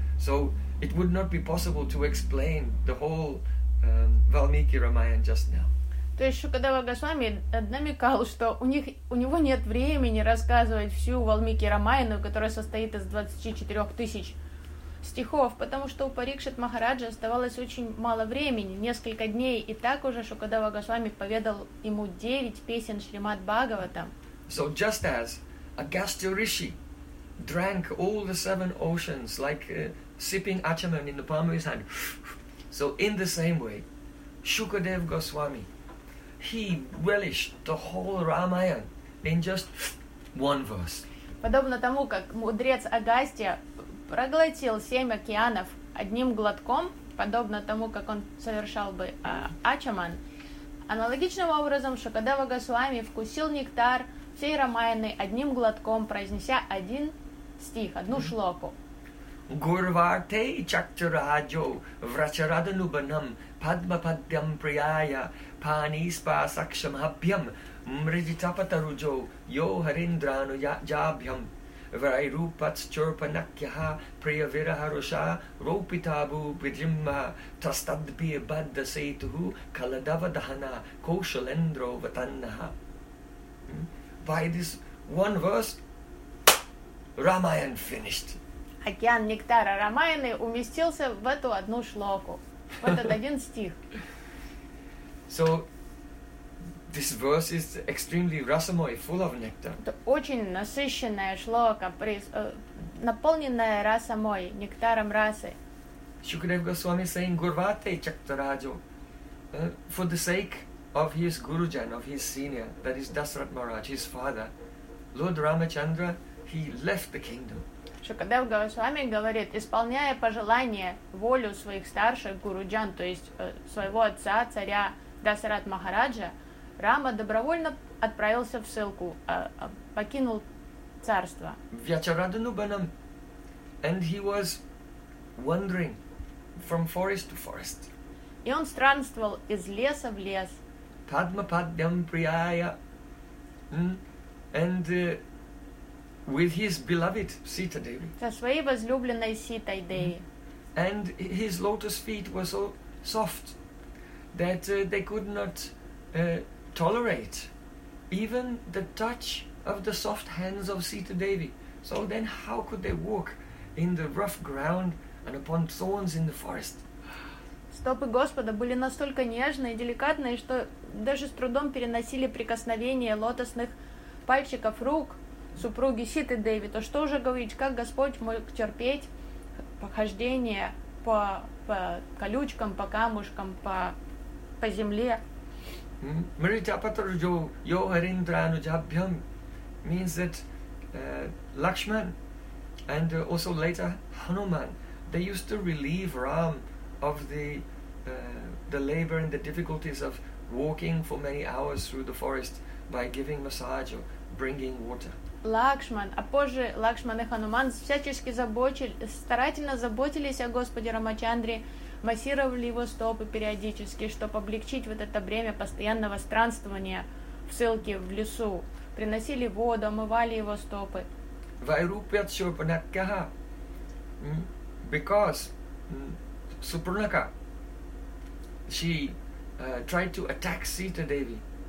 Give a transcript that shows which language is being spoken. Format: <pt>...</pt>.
<en>So it would not be possible to explain the whole Valmiki Ramayana just now.</en> <ru>То есть Шукадева Госвами намекал, что у него нет времени рассказывать всю Валмики Рамаяну, которая состоит из 24 тысяч стихов, потому что у Парикшит Махараджа оставалось очень мало времени, несколько дней, и так уже Шукадева Госвами поведал ему 9 песен Шримад Бхагаватам.</ru> <en>So just as Agastya Rishi drank all the 7 oceans like sipping achaman in the palm of his hand, so in the same way, Shukadev Goswami, he relished the whole Ramayana in just one verse.</en> <ru>Подобно тому, как мудрец Агастья проглотил 7 океанов одним глотком, подобно тому, как он совершал бы ачаман, аналогичным образом Шукадева Госвами вкусил нектар всей Рамаяны одним глотком, произнеся один стих, одну шлоку.</ru> <sa>Гурварте чактурадьо врачараданубанам падмападьям прияя паниспа сакшамабьям мриджитапатаруджо йо хариндрану яджабьям Вайрупатчурпанакьяха прияверахаруша ропитабу бидримма тастадби баддасейтуху каладавадхана кошалендро ватаннаха.</sa> <en>By this one verse, Ramayan finished.</en> <ru>Океан нектара Рамаяны уместился в эту одну шлоку, в этот один стих.</ru> <en>So this verse is extremely rasamoy, full of nectar.</en> <ru>Это очень насыщенная шлока, наполненная расамой, нектаром расы.</ru> <en>Shukadev Goswami saying</en> <sa>Gurvate Chaktarajo,</sa> <en>for the sake of his gurujan, of his senior, that is Dasarath Maharaj, his father, Lord Ramachandra, he left the kingdom.</en> <ru>Шукадев Госвами говорит, исполняя пожелание, волю своих старших гуруджан, то есть своего отца, царя Дасарат Махараджа, Рама добровольно отправился в ссылку, покинул царство.</ru> <sa>Вячараданубанам,</sa> <en>and he was wandering from forest to forest.</en> <ru>И он странствовал из леса в лес.</ru> <sa>Падмападьям прияя,</sa> <en>and with his beloved Sita Devi.</en> <ru>Со своей возлюбленной Ситой Деви.</ru> <en>And his lotus feet were so soft that they could not tolerate even the touch of the soft hands of Sita Devi. So then how could they walk in the rough ground and upon thorns in the forest?</en> <ru>Стопы Господа были настолько нежные и деликатные, что даже с трудом переносили прикосновение лотосных пальчиков рук супруги Ситы Деви, то что уже говорить, как Господь мог терпеть похождение по колючкам, по камушкам, по земле.</ru> <sa>Мритапатарджо йохариндрану джабхьям</sa> <en>means that Lakshman and also later Hanuman, they used to relieve Ram of the labor and the difficulties of walking for many hours through the forest by giving massage or bringing water.</en> <ru>Лакшман, а позже Лакшман и Хануман всячески старательно заботились о Господе Рамачандре, массировали его стопы периодически, чтобы облегчить вот это бремя постоянного странствования в ссылке в лесу. Приносили воду, омывали его стопы.</ru> <sa>Вайрупят Шупанакха.</sa> <en>Because Supurnaka, she tried to attack Sita Devi.</en>